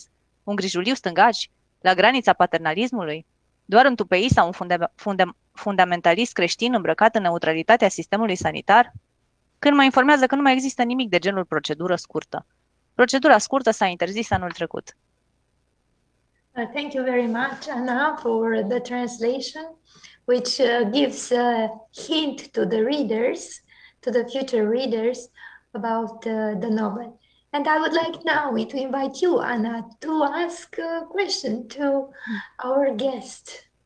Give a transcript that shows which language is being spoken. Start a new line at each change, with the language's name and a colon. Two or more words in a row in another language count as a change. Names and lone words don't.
Romanian: Un grijuliu stângaci, la granița paternalismului, doar un tupei sau un fundamentalist creștin îmbrăcat în neutralitatea sistemului sanitar? Când mă informează că nu mai există nimic de genul procedură scurtă. Procedura scurtă s-a interzis anul trecut.
English: Thank you very much, Ana, for the translation, which gives a hint to the readers, to the future readers, about the novel. And I would like now to invite you, Ana, to ask a question to our guest.